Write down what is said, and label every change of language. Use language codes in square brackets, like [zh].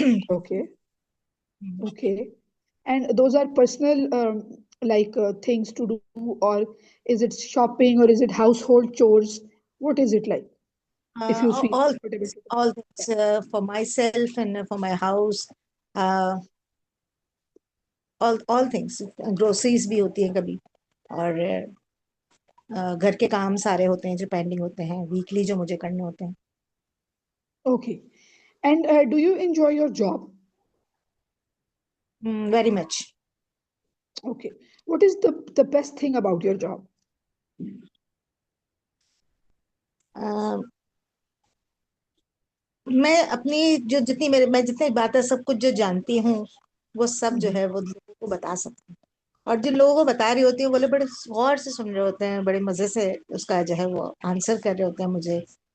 [en] Okay. Okay. And those are personal, like, things to do, or is it shopping, or is it household chores? What is it like? If you feel All comfortable to. all things for myself and for my house. Uh, all things. [hi] Groceries भी होती हैं कभी और घर के काम सारे होते हैं जो पेंडिंग होते हैं वीकली जो मुझे करने होते हैं. [en] Okay. And do you enjoy your job? Very much. Okay. What is the best thing about your job? [hi] Uh, मैं जितनी बातें सब कुछ जो जानती हूँ वो सब जो Mhm. है वो लोगों को बता सकती हूँ. और जिन लोगों को बता रही होती है बोले बड़े गौर से सुन रहे होते हैं बड़े मजे से उसका जो है वो आंसर कर रहे होते हैं मुझे.